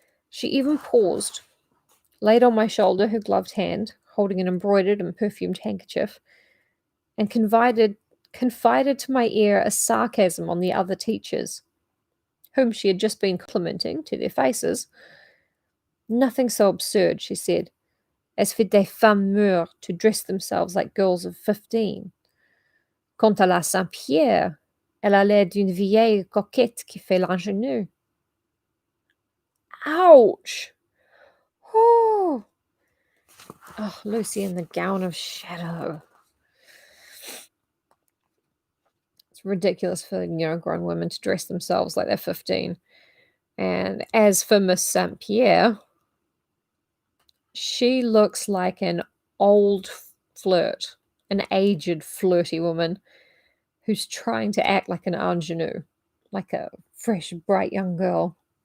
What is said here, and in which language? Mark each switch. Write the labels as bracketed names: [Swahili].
[English] She even paused, laid on my shoulder her gloved hand, holding an embroidered and perfumed handkerchief, and confided to my ear a sarcasm on the other teachers, whom she had just been complimenting to their faces. Nothing so absurd, she said, as for [French] des femmes mûres [English] to dress themselves like girls of 15. [French] Quant à la Saint-Pierre, elle a l'air d'une vieille coquette qui fait l'ingénue. [English] Ouch! Oh, Lucy in the gown of shadow. It's ridiculous for, grown women to dress themselves like they're 15. And as for Miss St. Pierre, she looks like an old flirt, an aged, flirty woman who's trying to act like an ingenue, like a fresh, bright young girl.